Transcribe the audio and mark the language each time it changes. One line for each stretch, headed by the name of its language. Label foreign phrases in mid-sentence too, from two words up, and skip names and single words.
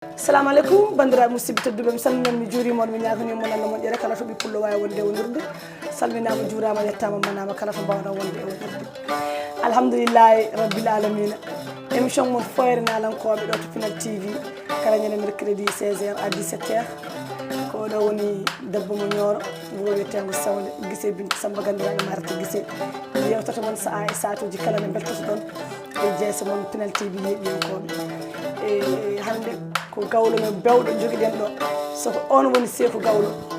Arabic: السلام عليكم,
Fula: bandiraɓe musidɓe tedduɓe, mi salmini on, mi juurima on, mi ñaganima on Allah moƴƴere, kala to ɓippullo wawi wonde e wonirde. Salminama, juurama, yettama, manama, kala to mbawɗa wonde e wonirde.
Arabic: الحمد لله رب العالمين.
Fula: Émission mon Foyre Nalankoɓe ɗo to Pinal T V, kala ñande
French: mercredi seize heures à dix-sept heures.
Fula: Ko ɗo woni debbo mo Nioro, wuro wiyetengo Sawle, Guissé Bintou Samba, gandiraɓe Marta Guissé. Yewtata moon saaha e satuji kala ne beltoto ɗon e jeese moon Pinal T V yeeɓiyankoɓe. E hande ko gawlo men bewɗo joguiɗen ɗo, soko on woni Seeku Gawlo.